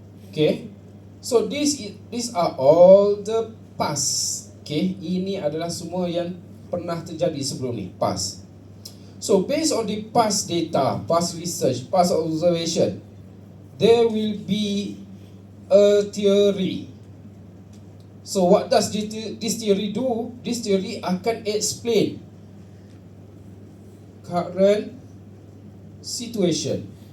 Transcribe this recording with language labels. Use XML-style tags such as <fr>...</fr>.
<en>Okay, so these are all the past.</en> <ms>Okay, ini adalah semua yang pernah terjadi sebelum ni,</ms> <en>past. So based on the past data, past research, past observation, there will be a theory. So what does this theory do? This theory</en> <ms>akan</ms> <en>explain current situation.</en>